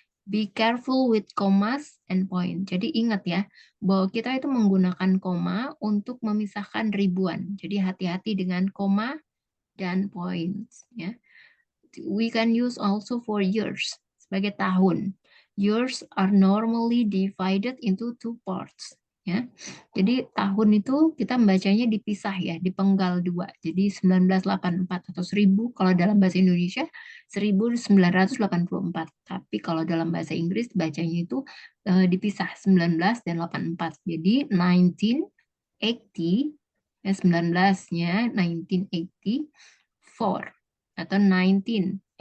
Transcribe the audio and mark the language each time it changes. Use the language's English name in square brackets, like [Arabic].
[English] Be careful with commas and point. [Indonesian] Jadi ingat ya, bahwa kita itu menggunakan koma untuk memisahkan ribuan. Jadi hati-hati dengan koma dan points ya. [English] We can use also for years [Indonesian] sebagai tahun. [English] Years are normally divided into two parts ya. [Indonesian] Jadi tahun itu kita membacanya dipisah ya, dipenggal dua. Jadi 1984 atau 1000 kalau dalam bahasa Indonesia 1984. Tapi kalau dalam bahasa Inggris bacanya itu dipisah 19 dan 84. Jadi 1980 ya 19-nya 1984 atau 1984.